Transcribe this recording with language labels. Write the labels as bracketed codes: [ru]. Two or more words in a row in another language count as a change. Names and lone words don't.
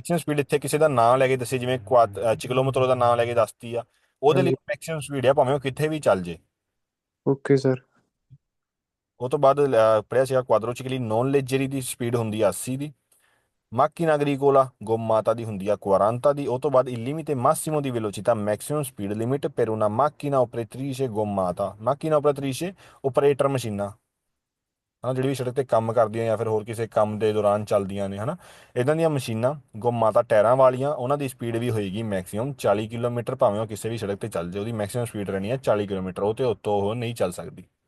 [en] maximum speed [pa] ਇੱਥੇ ਕਿਸੇ ਦਾ ਨਾਂ ਲੈ ਕੇ ਦੱਸੀ ਜਿਵੇਂ ਚਿਕਲੋਮੀਟਰ ਦਾ ਨਾਂ ਲੈ ਕੇ ਦੱਸਤੀ ਆ, ਉਹਦੇ ਲਈ ਹਾਂਜੀ। [en] maximum speed [pa] ਆ ਭਾਵੇਂ ਉਹ ਕਿੱਥੇ ਵੀ ਚੱਲ ਜੇ। ਓਕੇ ਸਰ। ਉਹ ਤੋਂ ਬਾਅਦ ਪੜਿਆ ਸੀਗਾ [it] quadricicli non leggeri [pa] ਦੀ ਸਪੀਡ ਹੁੰਦੀ ਆ 80 ਦੀ। [it] macchina agricola gommata [pa] ਦੀ ਹੁੰਦੀ ਆ 40 ਦੀ। ਉਹ ਤੋਂ ਬਾਅਦ [it] il limite massimo di velocità [en] maximum speed limit [it] per una macchina operatrice gommata। macchina operatrice [pa] ਆਪਰੇਟਰ ਮਸ਼ੀਨਾਂ ਹਨਾ, ਜਿਹੜੀ ਵੀ ਸੜਕ ਤੇ ਕੰਮ ਕਰਦੀਆਂ ਜਾਂ ਫਿਰ ਹੋਰ ਕਿਸੇ ਕੰਮ ਦੇ ਦੌਰਾਨ ਚੱਲਦੀਆਂ ਨੇ ਹਨਾ, ਇਦਾਂ ਦੀਆਂ ਮਸ਼ੀਨਾਂ ਗੋਮਾਤਾ ਟਾਇਰਾਂ ਵਾਲੀਆਂ, ਉਹਨਾਂ ਦੀ ਸਪੀਡ ਵੀ ਹੋਏਗੀ ਮੈਕਸਿਮਮ 40 ਕਿਲੋਮੀਟਰ ਭਾਵੇਂ ਉਹ ਕਿਸੇ ਵੀ ਸੜਕ ਤੇ ਚੱਲ ਜਾਏ ਉਹਦੀ [en] maximum speed [pa] ਰਹਿਣੀ ਹੈ 40 ਕਿਲੋਮੀਟਰ, ਉਹ ਤੇ ਉੱਤੋਂ ਉਹ ਨਹੀਂ ਚੱਲ ਸਕਦੀ।